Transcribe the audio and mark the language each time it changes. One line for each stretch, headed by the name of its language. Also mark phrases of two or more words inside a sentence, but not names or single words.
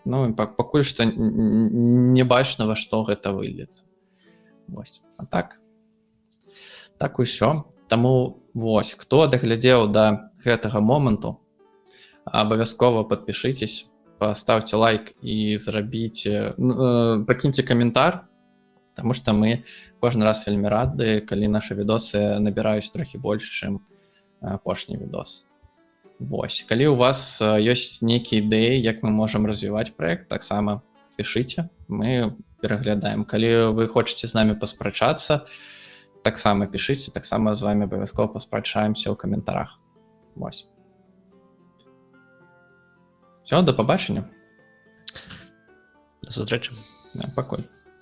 Belarusian: Ну, пакуль што не бачна, во што гэта выльецца. Вось. А так усё. Таму вось, хто даглядзеў да гэтага моманту, Абавязкова
Russian: подпишитесь, поставьте лайк
Belarusian: і пакіньце каментар,
Russian: потому что
Belarusian: мы кожны раз вельмі рады, калі наши відосы набіраюць трохі больш, чым апошні відос. Вось, калі у вас ёсць нейкія ідэі, як мы можам развіваць проект, таксама пішыце, мы пераглядаем. Калі вы хочаце з намі паспрачацца, таксама пішыце, таксама з вами абавязкова паспрачаемся ў каментарах. Вось.
Ukrainian: Все, до побачення. До зустрічі.
Belarusian: Пакуль.